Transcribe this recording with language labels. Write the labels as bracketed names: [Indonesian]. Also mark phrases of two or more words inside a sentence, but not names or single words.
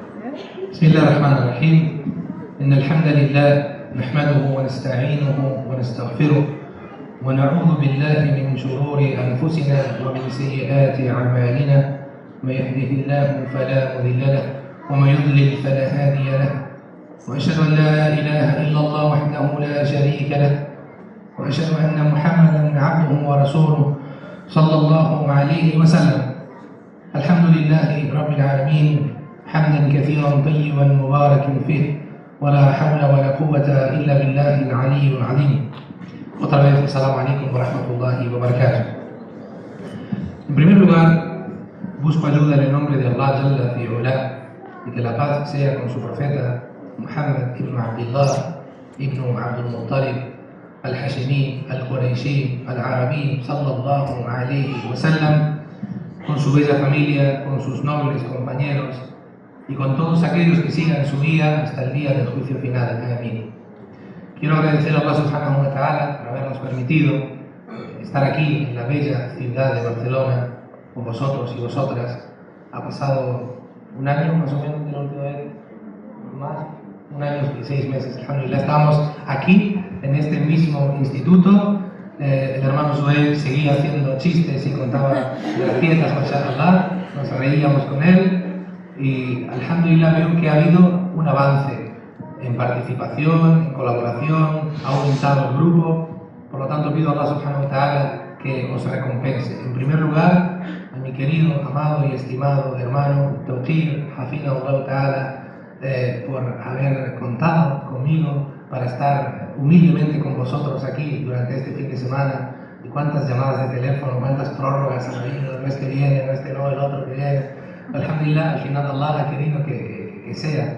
[Arabic] بسم الله الرحمن الرحيم إن الحمد لله نحمده ونستعينه ونستغفره ونعوذ بالله من شرور أنفسنا ومن سيئات أعمالنا من يهده الله فلا مضل له ومن يضلل فلا هادي له وأشهد أن لا إله إلا الله وحده لا شريك له وأشهد أن محمدا عبده ورسوله صلى الله عليه وسلم. الحمد لله رب العالمين حمدا كثيرا طيبا مباركا فيه ولا حول ولا قوة إلا بالله العلي العظيم. [Spanish] Otra vez, [Arabic] السلام عليكم ورحمة الله وبركاته. [Spanish] En primer lugar, busco ayuda en el nombre de Allah [Arabic] جل في علاه [Spanish] y que la paz sea con su profeta Muhammad ibn Abdullah ibn Abdul Muttalib al-Hashimi, al-Qurayshi, al-Arabi [Arabic] صلى الله عليه وسلم, [Spanish] con su bella familia, con sus nobles compañeros y con todos aquellos que sigan su guía hasta el día del juicio final. Amén. Quiero agradecer a Allah [Arabic] سبحانه وتعالى [Spanish] por habernos permitido estar aquí en la bella ciudad de Barcelona con vosotros y vosotras. Ha pasado un año más o menos de la última vez, más, un año y 6 meses, alhamdulillah. Estábamos aquí en este mismo instituto. El hermano Zoel seguía haciendo chistes y contaba gracietas, mashallah, nos reíamos con él y alhamdulillah veo que ha habido un avance en participación, en colaboración, ha aumentado el grupo. Por lo tanto pido a Allah [Arabic] سبحانه وتعالى [Spanish] que os recompense. En primer lugar, a mi querido, amado y estimado hermano Tawqir, [Arabic] حفظه الله تعالى, [Spanish] por haber contado conmigo para estar humildemente con vosotros aquí durante este fin de semana. Y cuántas llamadas de teléfono, cuántas prórrogas han habido, el mes que viene, el mes que no, el otro que viene. Alhamdulillah, al final Allah ha querido que sea.